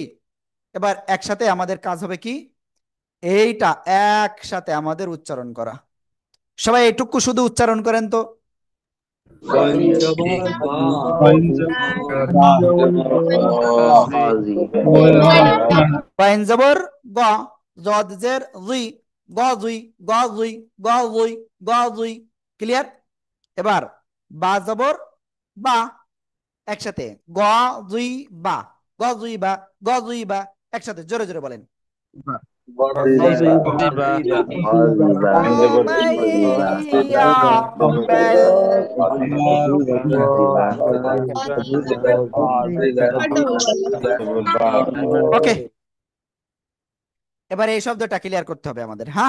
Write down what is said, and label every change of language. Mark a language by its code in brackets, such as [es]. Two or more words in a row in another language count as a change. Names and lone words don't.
[bn] এবার একসাথে আমাদের কাজ হবে কি, এইটা একসাথে আমাদের উচ্চারণ করা। সবাই এইটুকু শুধু উচ্চারণ করেন তো। বাইন জবর গ, জদ জের জি, গ জুই, গ জুই, গ জুই, গ জুই। ক্লিয়ার? এবার বা জবর বা, একসাথে গ জুই বা, গ জুই বা, গ জুই বা। একসাথে জোরে জোরে বলেন। জিবা ওকে, এবার এই শব্দটা ক্লিয়ার করতে হবে আমাদের, হ্যাঁ?